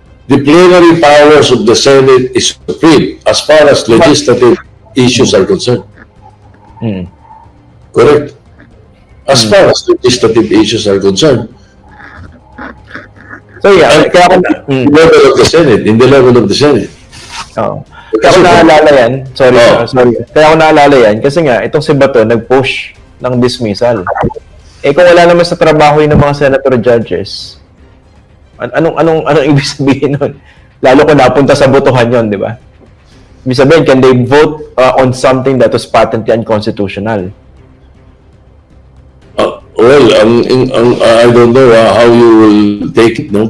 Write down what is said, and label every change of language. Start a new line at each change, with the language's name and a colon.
English: The plenary powers of the Senate is supreme as far as legislative issues are concerned. Correct. As far as legislative issues are concerned. So yeah,
Filipino: kaya ako
English: In the level of the Senate.
Filipino: Oo. Kaya ako naalala yan. Sorry. Kaya ako naalala yan kasi nga itong si Bato nag-push ng dismissal. Kung wala naman sa trabaho yun ng mga senator judges, anong ibig sabihin nun? Lalo kung napunta sa botohan yon, di ba? Ibig sabihin,
English: can they vote on something that was patently unconstitutional? Well, I don't know how you will take it, no?